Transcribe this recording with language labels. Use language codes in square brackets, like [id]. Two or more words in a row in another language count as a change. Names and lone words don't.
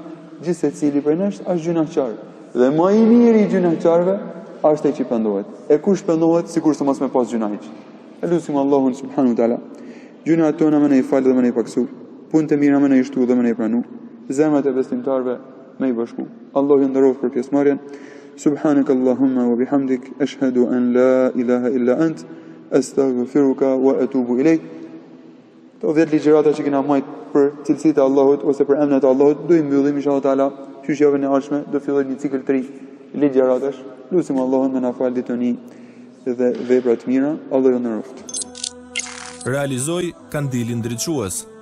[sq] Gjithsecili prej nesh është gjunaqtar. Dhe më i miri i gjunaqtarëve është ai që pendohet. E kush pendohet sikurse mos me pas gjuna hiç. Elusim Allahun [ar] سبحانه وتعالى. [sq] Gjunat tona më ne i fal dhe më ne i paksu. Punët e mira më ne i shtu dhe më ne i pranu. Zemrat e besimtarëve më i bashku. Allahu ju nderoft për pjesëmarrjen. [ar] سبحانك اللهم وبحمدك أشهد أن لا إله إلا أنت أستغفرك وأتوب إليك. [sq] Të 10 ligjërata që kena majt për cilësitë e Allahut ose për emrat e Allahut do i mbyllim [ar] إن شاء الله تعالى. [sq] Javën e ardhshme do filloj një cikël të ri ligjëratash. Lutim Allahun me na fal ditëni dhe vepra të mira. Allahu ju nderoft. Realizoi Kandilin Ndriçues.